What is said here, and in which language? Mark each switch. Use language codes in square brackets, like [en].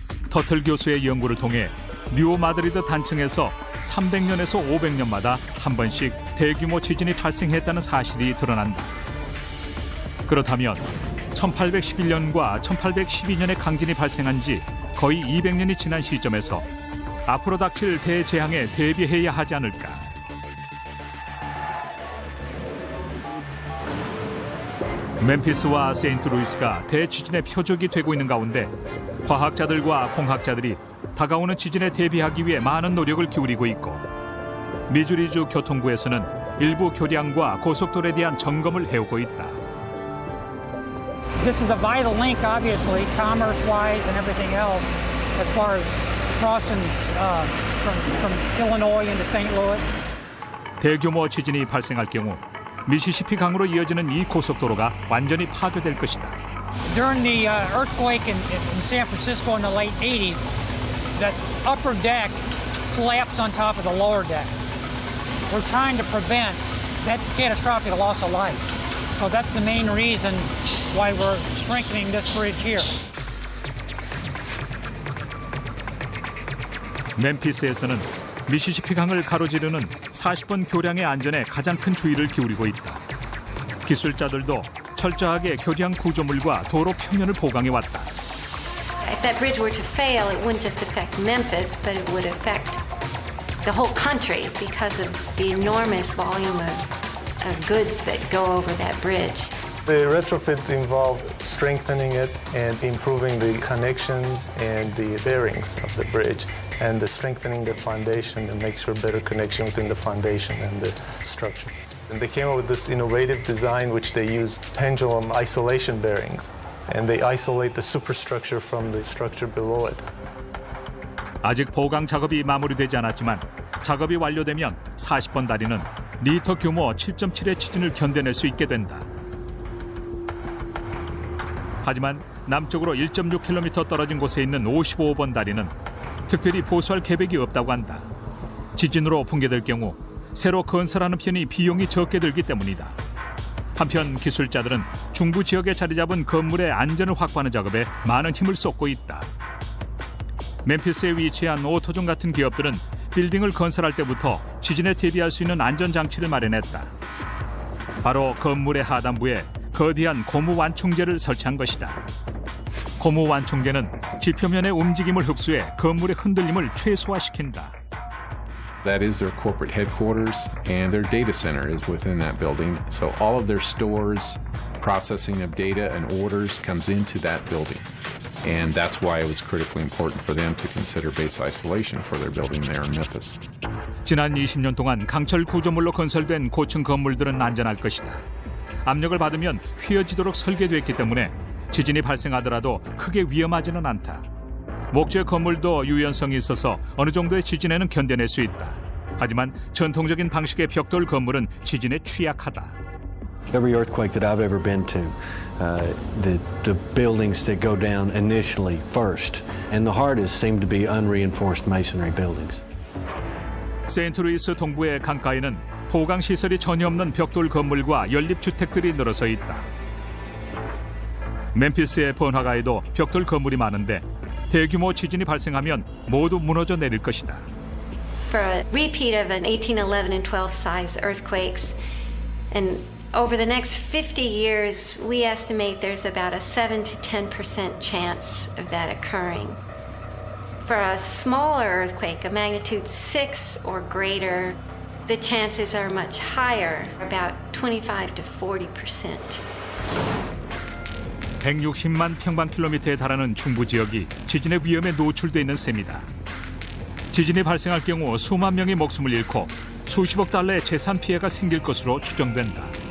[ko] 터틀 교수의 연구를 통해 뉴 마드리드 단층에서 300년에서 500년마다 한 번씩 대규모 지진이 발생했다는 사실이 드러난다. 그렇다면 1811년과 1812년에 강진이 발생한 지 거의 200년이 지난 시점에서 앞으로 닥칠 대재앙에 대비해야 하지 않을까. 멤피스와 세인트루이스가 대지진의 표적이 되고 있는 가운데 과학자들과 공학자들이 다가오는 지진에 대비하기 위해 많은 노력을 기울이고 있고 미주리주 교통부에서는 일부 교량과 고속도로에 대한 점검을 해오고 있다. [en] This is a vital link, obviously, commerce-wise and everything else, as far as crossing from Illinois into St. Louis. [ko] 대규모 지진이 발생할 경우 미시시피 강으로 이어지는 이 고속도로가 완전히 파괴될 것이다. [en] During the earthquake in San Francisco in the late 80s, that upper deck collapsed on top of the lower deck. We're trying to prevent that catastrophic loss of life. So that's the main reason why we're strengthening this bridge here. [ko] 멤피스에서는 미시시피 강을 가로지르는 40번 교량의 안전에 가장 큰 주의를 기울이고 있다. 기술자들도 철저하게 교량 구조물과 도로 표면을 보강해왔다. [en] If that bridge were to fail, it wouldn't just affect Memphis, but it would affect the whole country because of the enormous volume of goods that go over that bridge. The retrofit involved strengthening it and improving the connections and the bearings of the bridge, and strengthening the foundation and make sure better connection between the foundation and the structure. And they came up with this innovative design which they used pendulum isolation bearings, and they isolate the superstructure from the structure below it. [ko] 아직 보강 작업이 마무리되지 않았지만 작업이 완료되면 40번 다리는 리터 규모 7.7의 지진을 견뎌낼 수 있게 된다. 하지만 남쪽으로 1.6km 떨어진 곳에 있는 55번 다리는 특별히 보수할 계획이 없다고 한다. 지진으로 붕괴될 경우 새로 건설하는 편이 비용이 적게 들기 때문이다. 한편 기술자들은 중부 지역에 자리 잡은 건물의 안전을 확보하는 작업에 많은 힘을 쏟고 있다. 멤피스에 위치한 오토존 같은 기업들은 빌딩을 건설할 때부터 지진에 대비할 수 있는 안전장치를 마련했다. 바로 건물의 하단부에 거대한 고무 완충제를 설치한 것이다. 고무 완충제는 지표면의 움직임을 흡수해 건물의 흔들림을 최소화시킨다. [en] That is their corporate headquarters, and their data center is within that building. So all of their stores, processing of data and orders comes into that building. And that's why it was critically important for them to consider base isolation for their building there in Memphis. [ko] 지난 20년 동안 강철 구조물로 건설된 고층 건물들은 안전할 것이다. 압력을 받으면 휘어지도록 설계됐기 때문에 지진이 발생하더라도 크게 위험하지는 않다. 목재 건물도 유연성이 있어서 어느 정도의 지진에는 견뎌낼 수 있다. 하지만 전통적인 방식의 벽돌 건물은 지진에 취약하다. [en] Every earthquake that I've ever been to, the buildings that go down initially first, and the hardest seem to be unreinforced masonry buildings. [ko] 세인트루이스 동부의 강가에는 보강 시설이 전혀 없는 벽돌 건물과 연립주택들이 늘어서 있다. 멤피스의 번화가에도 벽돌 건물이 많은데 대규모 지진이 발생하면 모두 무너져 내릴 것이다. [en] For a repeat of an 1811 and 12 size earthquakes, and over the next 50 years, we estimate there's about a 7 to 10% chance of that occurring. For a smaller earthquake, a magnitude 6 or greater, the chances are much higher, about 25 to 40%. [ko] 160만 평방킬로미터에 달하는 중부 지역이 지진의 위험에 노출돼 있는 셈이다. 지진이 발생할 경우 수만 명의 목숨을 잃고 수십억 달러의 재산 피해가 생길 것으로 추정된다.